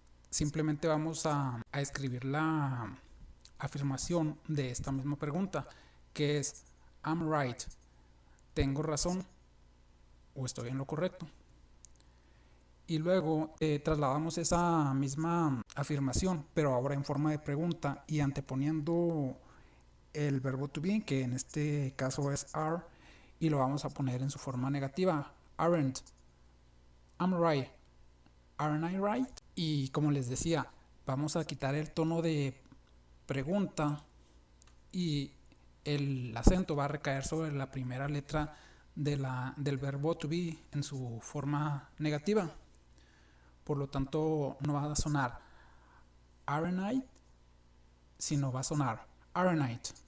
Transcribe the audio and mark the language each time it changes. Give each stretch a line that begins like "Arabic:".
Spanish: Simplemente vamos a escribir la afirmación de esta misma pregunta, que es
English: I'm right,
Spanish: tengo razón o estoy en lo correcto. Y luego trasladamos esa misma afirmación, pero ahora en forma de pregunta y anteponiendo el verbo to be, que en este caso es are, y lo vamos a poner en su forma negativa.
English: Aren't, I'm right, aren't I right?
Spanish: Y como les decía, vamos a quitar el tono de pregunta y el acento va a recaer sobre la primera letra del verbo to be en su forma negativa. Por lo tanto, no va a sonar
English: aren't I,
Spanish: sino va a sonar aren't I.